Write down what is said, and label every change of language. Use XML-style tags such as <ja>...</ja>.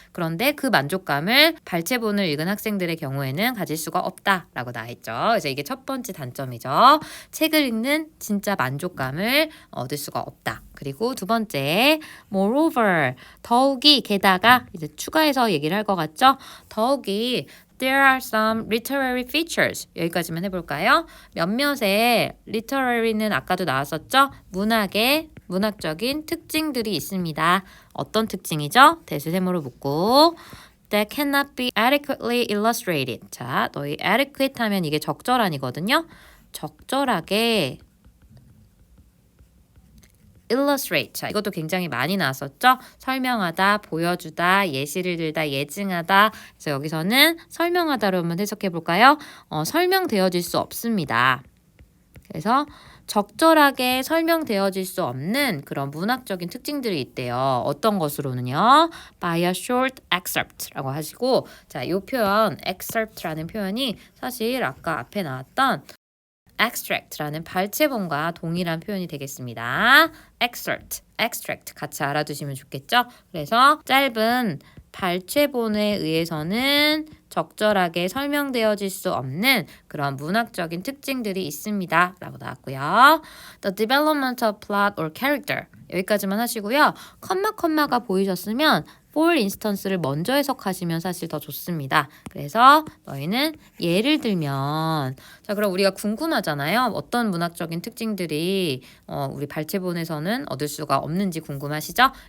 <ko>그런데 그 만족감을 발췌본을 읽은 학생들의 경우에는 가질 수가 없다라고 나와 있죠. 그래서 이게 첫 번째 단점이죠. 책을 읽는 진짜 만족감을 얻을 수가 없다. 그리고 두 번째, moreover, 더욱이 게다가 이제 추가해서 얘기를 할 것 같죠? 더욱이</ko> <en>There are some literary features.</en> <ko>여기까지만 해볼까요? 몇몇의 literary는 아까도 나왔었죠? 문학적인 특징들이 있습니다. 어떤 특징이죠? 대수세모로 묶고</ko> <en>that cannot be adequately illustrated.</en> <ko>자, 너희 adequate 하면 이게 적절한이거든요. 적절하게 illustrate. 자, 이것도 굉장히 많이 나왔었죠? 설명하다, 보여주다, 예시를 들다, 예증하다. 그래서 여기서는 설명하다로 한번 해석해 볼까요? 설명되어질 수 없습니다. 그래서 적절하게 설명되어질 수 없는 그런 문학적인 특징들이 있대요. 어떤 것으로는요?</ko> <en>By a short excerpt</en> <ko>라고 하시고 자, 이 표현 excerpt라는 표현이 사실 아까 앞에 나왔던 extract라는 발췌본과 동일한 표현이 되겠습니다. extract 같이 알아두시면 좋겠죠? 그래서 짧은 발췌본에 의해서는 적절하게 설명되어질 수 없는 그런 문학적인 특징들이 있습니다. 라고 나왔고요.</ko> <en>The development of plot or character</en> <ko>여기까지만 하시고요. 컴마가 보이셨으면</ko> <en>for instance</en> <ko>를 먼저 해석하시면 사실 더 좋습니다. 그래서 너희는 예를 들면 자 그럼 우리가 궁금하잖아요. 어떤 문학적인 특징들이 우리 발췌본에서는 얻을 수가 없는지 궁금하시죠?</ko>